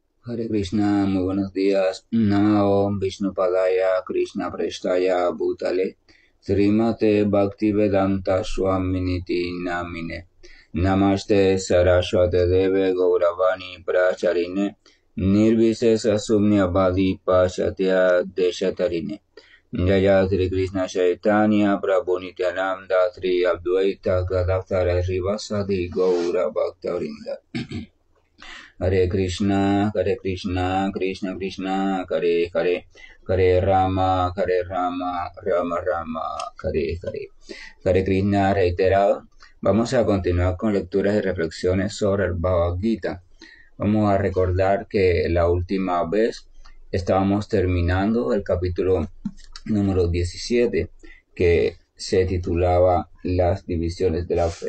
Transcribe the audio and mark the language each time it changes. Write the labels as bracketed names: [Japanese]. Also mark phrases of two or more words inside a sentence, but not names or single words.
[Sanskrit] Hare Krishna, [Spanish] muy buenos días. [Sanskrit] Namo Vishnu Padaya Krishna Prestaya Bhutale Srimate Bhaktivedanta Swaminiti Namine Namaste Saraswate Deve Gauravani Pracharine Nirvisesa Sumnyavadi Pashatya Deshatarine Jaya Sri Krishna Chaitanya Prabhu Nityananda Sri Advaita Gadadhara Srivasadi Gaura Bhaktavinda Hare Krishna, Krishna Krishna, Hare Hare, Hare Rama, Rama Rama, Hare Hare. Hare Krishna [Spanish] reiterado. Vamos a continuar con lecturas y reflexiones sobre el Bhagavad Gita. Vamos a recordar que la última vez estábamos terminando el capítulo número 17, que se titulaba Las divisiones de la fe.